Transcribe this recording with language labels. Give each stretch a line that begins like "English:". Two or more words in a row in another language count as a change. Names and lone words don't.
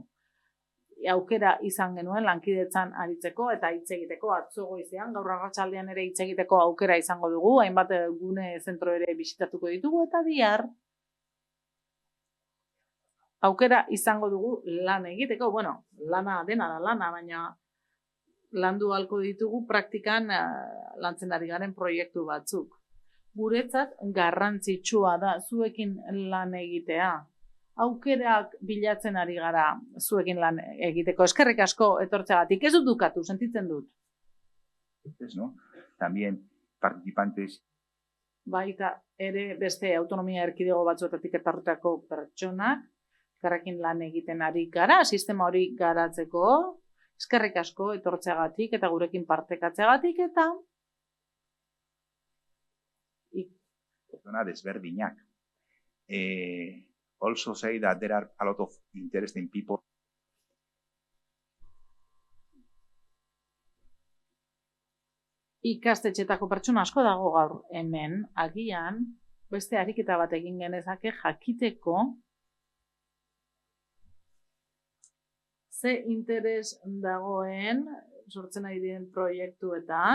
Basque: Aukera izan genuen lankidetzan aritzeko eta hitz egiteko atzo goizean, gaur arratsaldean ere hitz egiteko aukera izango dugu, hainbat gune zentro ere bisitatuko ditugu, eta bihar aukera izango dugu lan egiteko, bueno, lana dena da lana, baina landu halko ditugu praktikan lantzen ari garen proiektu batzuk. Guretzat garrantzitsua da zuekin lan egitea. Aukerak bilatzen ari gara zuekin lan egiteko. Eskerrik asko etortzeagatik. Ez dut dukatu, sentitzen dut.
Spanish: ¿No? También participantes.
Basque: Baita ere beste autonomia erkidego batzuetatik etorritako pertsonak, elkarrekin lan egiten ari gara, sistema hori garatzeko. Eskerrik asko etortzeagatik eta gurekin partekatzeagatik eta pertsona desberdinak.
English: Also say that there are a lot of interesting people.
Basque: Ikastetxetako pertsona asko dago gaur hemen, agian, beste ariketa bat egin genezake jakiteko ze interes dagoen sortzen ari diren proiektuetan.